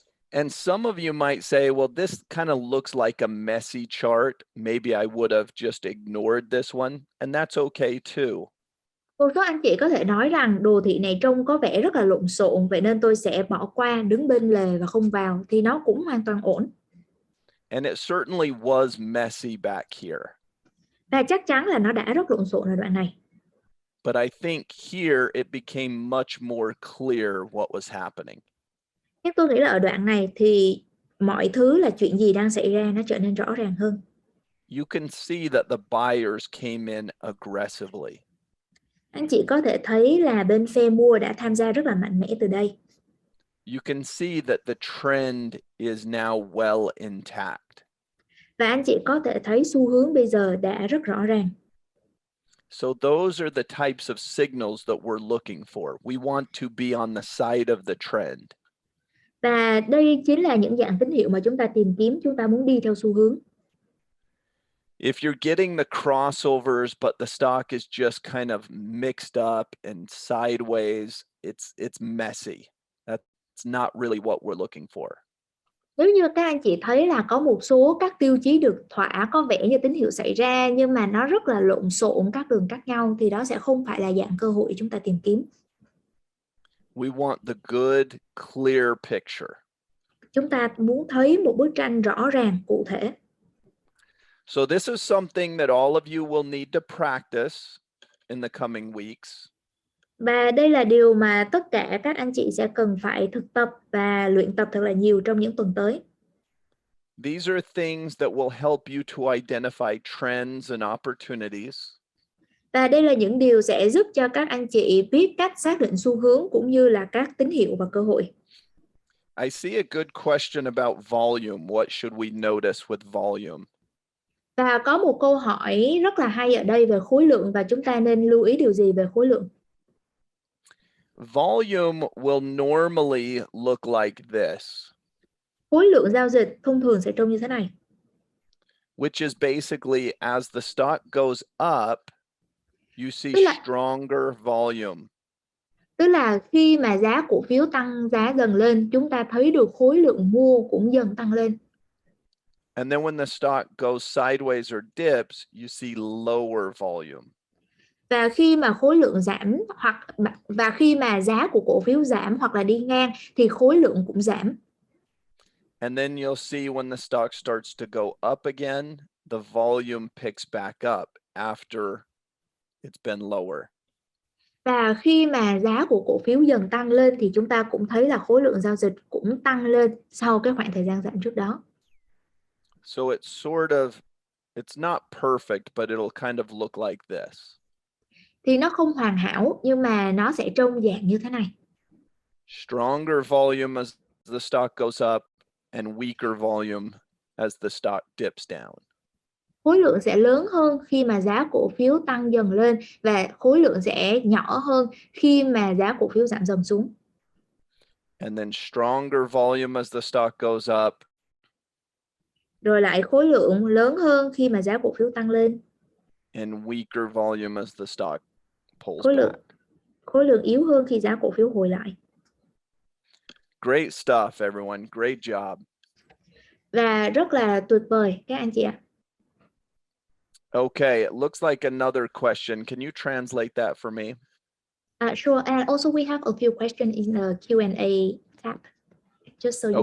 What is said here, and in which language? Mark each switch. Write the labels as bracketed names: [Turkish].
[English] And some of you might say, well, this kind of looks like a messy chart. Maybe I would have just ignored this one, and that's okay too. [Vietnamese] Một số anh chị có thể nói rằng đồ thị này trông có vẻ rất là lộn xộn, vậy nên tôi sẽ bỏ qua, đứng bên lề và không vào, thì nó cũng hoàn toàn ổn. [English] And it certainly was messy back here. [Vietnamese] Và chắc chắn là nó đã rất lộn xộn ở đoạn này. [English] But I think here it became much more clear what was happening. [Vietnamese] Nhưng tôi nghĩ là ở đoạn này thì mọi thứ là chuyện gì đang xảy ra nó trở nên rõ ràng hơn. [English] You can see that the buyers came in aggressively. [Vietnamese] Anh chị có thể thấy là bên phe mua đã tham gia rất là mạnh mẽ từ đây. [English] You can see that the trend is now well intact. [Vietnamese] Và anh chị có thể thấy xu hướng bây giờ đã rất rõ ràng. [English] So those are the types of signals that we're looking for. We want to be on the side of the trend. [Vietnamese] Và đây chính là những dạng tín hiệu mà chúng ta tìm kiếm, chúng ta muốn đi theo xu hướng. [English] If you're getting the crossovers, but the stock is just kind of mixed up and sideways, it's messy. That's not really what we're looking for. [Vietnamese] Nếu như các anh chị thấy là có một số các tiêu chí được thỏa, có vẻ như tín hiệu xảy ra nhưng mà nó rất là lộn xộn, các đường cắt nhau, thì đó sẽ không phải là dạng cơ hội chúng ta tìm kiếm. [English] We want the good, clear picture. [Vietnamese] Chúng ta muốn thấy một bức tranh rõ ràng, cụ thể. [English] So this is something that all of you will need to practice in the coming weeks. [Vietnamese] Và đây là điều mà tất cả các anh chị sẽ cần phải thực tập và luyện tập thật là nhiều trong những tuần tới. [English] These are things that will help you to identify trends and opportunities. [Vietnamese] Và đây là những điều sẽ giúp cho các anh chị biết cách xác định xu hướng cũng như là các tín hiệu và cơ hội. [English] I see a good question about volume. What should we notice with volume? [Vietnamese] Và có một câu hỏi rất là hay ở đây về khối lượng và chúng ta nên lưu ý điều gì về khối lượng? [English] Volume will normally look like this, [Vietnamese] Khối lượng giao dịch thông thường sẽ trông như thế này. [English] which is basically as the stock goes up, you see stronger volume. [Vietnamese] Tức là khi mà giá cổ phiếu tăng giá dần lên, chúng ta thấy được khối lượng mua cũng dần tăng lên. [English] And then when the stock goes sideways or dips, you see lower volume. [Vietnamese] Và khi mà khối lượng giảm và khi mà giá của cổ phiếu giảm hoặc là đi ngang thì khối lượng cũng giảm. [English] And then you'll see when the stock starts to go up again, the volume picks back up after it's been lower. [Vietnamese] Và khi mà giá của cổ phiếu dần tăng lên thì chúng ta cũng thấy là khối lượng giao dịch cũng tăng lên sau cái khoảng thời gian giảm trước đó. [English] So it's sort of, it's not perfect, but it'll kind of look like this. [Vietnamese] Thì nó không hoàn hảo nhưng mà nó sẽ trông dạng như thế này. [English] Stronger volume as the stock goes up and weaker volume as the stock dips down. [Vietnamese] Khối lượng sẽ lớn hơn khi mà giá cổ phiếu tăng dần lên và khối lượng sẽ nhỏ hơn khi mà giá cổ phiếu giảm dần xuống. [English] And then stronger volume as the stock goes up. [Vietnamese] Rồi lại khối lượng lớn hơn khi mà giá cổ phiếu tăng lên. [English] And weaker volume as the stock pulls back. [Vietnamese] Khối lượng yếu hơn khi giá cổ phiếu hồi lại. [English] Great stuff, everyone. Great job. [Vietnamese] Và rất là tuyệt vời các anh chị ạ. [English] Okay, it looks like another question. Can you translate that for me? Sure. And also we have a few questions in the Q&A tab, just so you know.